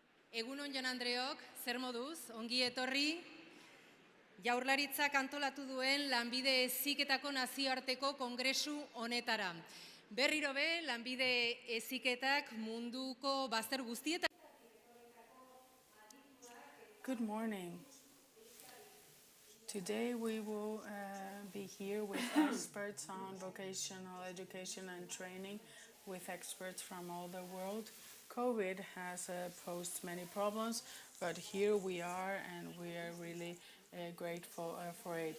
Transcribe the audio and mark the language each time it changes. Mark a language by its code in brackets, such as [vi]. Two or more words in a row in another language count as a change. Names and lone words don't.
[eu] Egunon Jon Andreok, zer moduz, ongi etorri. Jaurlaritzak antolatu duen lanbide heziketako nazioarteko kongresu honetara. Berriro be, lanbide heziketak munduko bazter guztietan. [en] Good morning. Today we will be here with experts on vocational education and training, with experts from all the world. COVID has posed many problems, but here we are and we are really grateful for it.